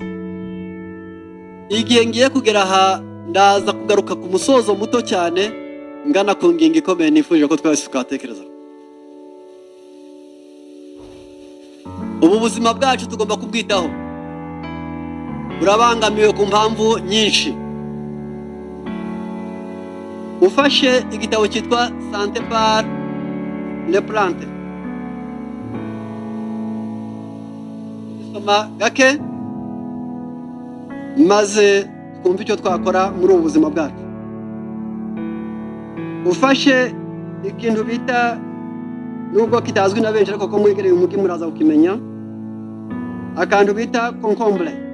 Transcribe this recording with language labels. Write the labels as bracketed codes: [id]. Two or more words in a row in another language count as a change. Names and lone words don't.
[rw] Igihe ngiye kugera aha, ndaza kugaruka ku musozo muto cyane ngana ku ngingo ikomeye nifuje ko twese tukatekereza. Ubu buzima bwacu tugomba kubwitaho. Burabangamiwe ku mpamvu nyinshi. Ufashe igitabo cyitwa Santé par les plantes, soma gake maze twumve icyo twakora muri ubu buzima bwacu. Ufashe ikintu bita, nubwo kitazwi na benshi ariko ko mwegereye umujyi muraza kukimenya, akantu bita concombre.